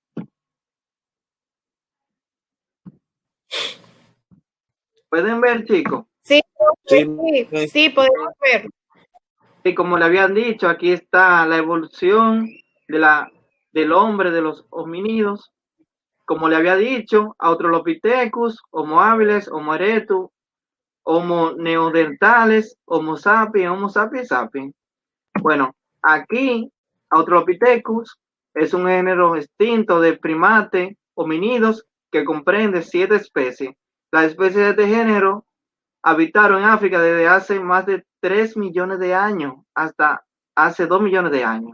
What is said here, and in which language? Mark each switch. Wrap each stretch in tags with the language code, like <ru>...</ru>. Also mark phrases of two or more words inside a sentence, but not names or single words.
<es>¿Pueden ver, chicos? Sí, Sí, sí, podemos ver. Y como le habían dicho, aquí está la evolución del hombre, de los homínidos. Como le había dicho, Australopithecus, Homo habilis, Homo erectus, Homo neanderthales, Homo sapiens sapiens. Bueno, aquí Australopithecus es un género extinto de primates homínidos que comprende 7 especies. Las especies de este género habitaron en África desde hace más de 3 millones de años hasta hace 2 millones de años.</es>